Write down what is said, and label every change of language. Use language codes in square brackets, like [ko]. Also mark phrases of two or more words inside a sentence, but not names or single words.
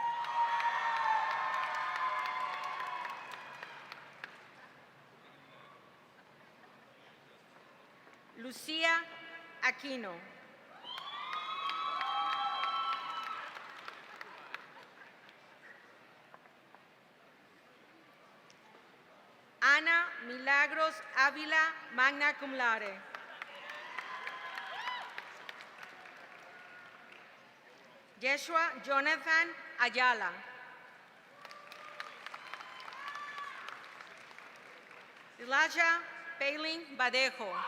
[la] Lucia Aquino. Ana Milagros Ávila, magna cum laude. Yeshua Jonathan Ayala. Elijah Palin Badejo.